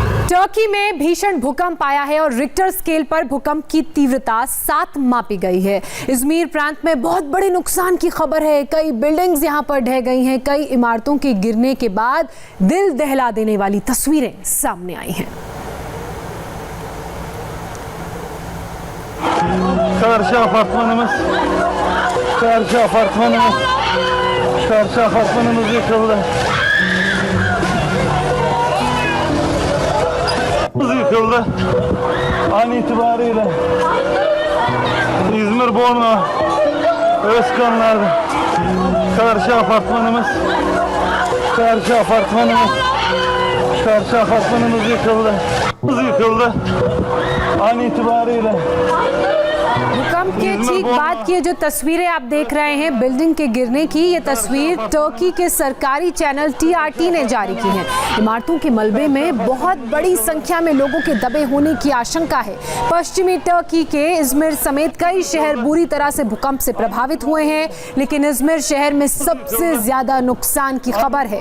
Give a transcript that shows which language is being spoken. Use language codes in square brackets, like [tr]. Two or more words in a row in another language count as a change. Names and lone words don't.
[hi] टर्की में भीषण भूकंप आया है और रिक्टर स्केल पर भूकंप की तीव्रता 7 मापी गई है। इज़मिर प्रांत में बहुत बड़े नुकसान की खबर है। कई बिल्डिंग्स यहां पर ढह गई हैं। कई इमारतों के गिरने के बाद दिल दहला देने वाली तस्वीरें सामने आई हैं। [tr] Karşı apartmanımız yıkıldı. Yıkıldı. An itibariyle İzmir Borno Özkanlar'da karşı apartmanımız yıkıldı. An itibariyle [hi] भूकंप के ठीक बाद की जो तस्वीरें आप देख रहे हैं बिल्डिंग के गिरने की, ये तस्वीर टर्की के सरकारी चैनल TRT ने जारी की है। इमारतों के मलबे में बहुत बड़ी संख्या में लोगों के दबे होने की आशंका है। पश्चिमी टर्की के इज़मिर समेत कई शहर बुरी तरह से भूकंप से प्रभावित हुए हैं, लेकिन इज़मिर शहर में सबसे ज्यादा नुकसान की खबर है।